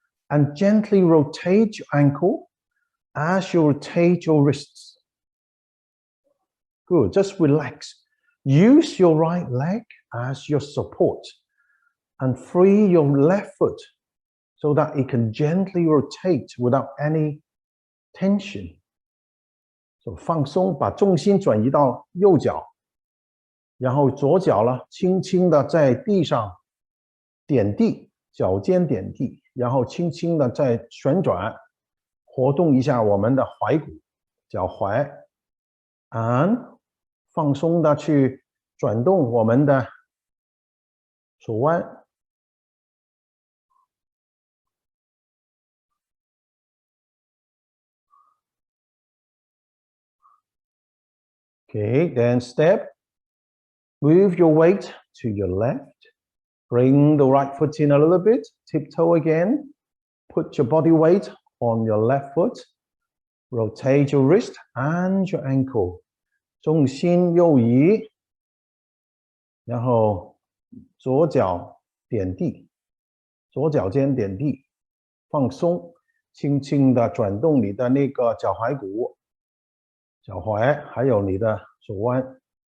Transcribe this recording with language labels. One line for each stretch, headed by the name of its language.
English: And gently rotate your ankle as you rotate your wrists. Good. Just relax. Use your right leg as your support. And free your left foot so that it can gently rotate without any tension.
Chinese: So 放松，把重心转移到右脚，然后左脚呢，轻轻的在地上点地，脚尖点地，然后轻轻的在旋转，活动一下我们的踝骨、脚踝， and 放松的去转动我们的手腕。
English: Okay, then step. Move your weight to your left. Bring the right foot in a little bit. Tiptoe again. Put your body weight on your left foot. Rotate your wrist and your ankle.
Chinese: 重心右移，然后左脚点地，左脚尖点地，放松，轻轻的转动你的那个脚踝骨、脚踝，还有你的手腕。